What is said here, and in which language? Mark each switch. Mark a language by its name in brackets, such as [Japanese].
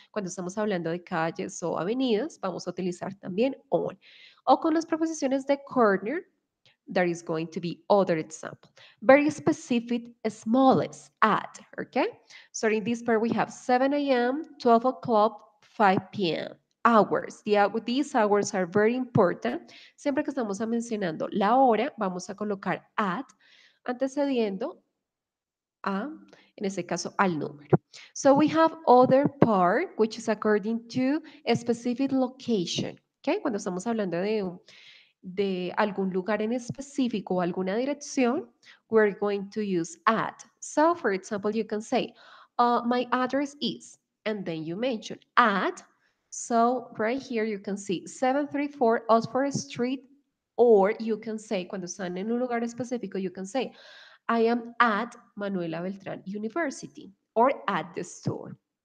[Spanish] Cuando estamos hablando de calles o avenidas, vamos a utilizar también on. O con las preposiciones de [English] corner, there is going to be other example. Very specific, smallest, at, okay? So in this part, we have 7 a.m., 12 o'clock, 5 p.m. Hours. These hours are very important. [Spanish] Siempre que estamos mencionando la hora, vamos a colocar at, antecediendo a, en este caso, al número. [English] So we have other part, which is according to a specific location. Okay? [Spanish] Cuando estamos hablando de algún lugar en específico o alguna dirección, [English] we're going to use at. So, for example, you can say, my address is, and then you mention at. So, right here you can see 734 Oxford Street, or you can say, [Spanish] cuando están en un lugar específico, [English] you can say, I am at Manuela Beltrán University, or at the store.